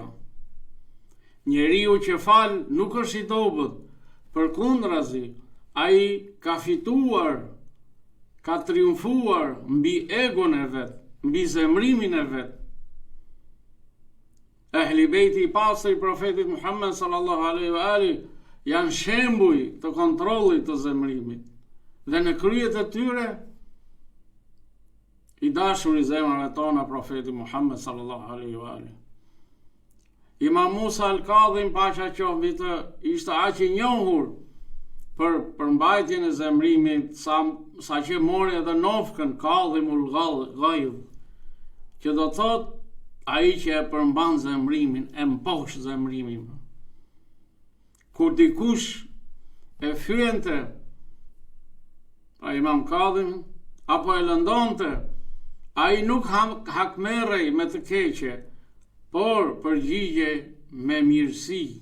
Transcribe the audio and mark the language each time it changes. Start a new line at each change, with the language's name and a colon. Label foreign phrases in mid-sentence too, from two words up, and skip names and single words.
Albanian: Njeriu që fal nuk është i dobët, përkundrazi, ai ka fituar, ka triumfuar mbi egon e vet, mbi zemrimin e vet. Ehli bejti i pastër i profetit Muhammed
Arabic: صلى الله عليه وآله
Albanian: janë shembuj të kontrollit të zemrimit, dhe në kryet e tyre i dashur i zemrave tona profeti Muhammed
Arabic: صلى الله عليه وآله.
Albanian: Imam Musa al-Kadhim, paqja qoftë mbi të, ishte aq i njohur për përmbajtjen e zemrimit, sa që mori edhe nofkën Kadhimul Ghaidh, që do thot ai që e përmban zemrimin, e mposh zemrimin. Kur dikush e fyente, pra Imam Kadhim, apo e lëndonte, ai nuk hakmerrej me të keqe, por përgjigje me mirësi.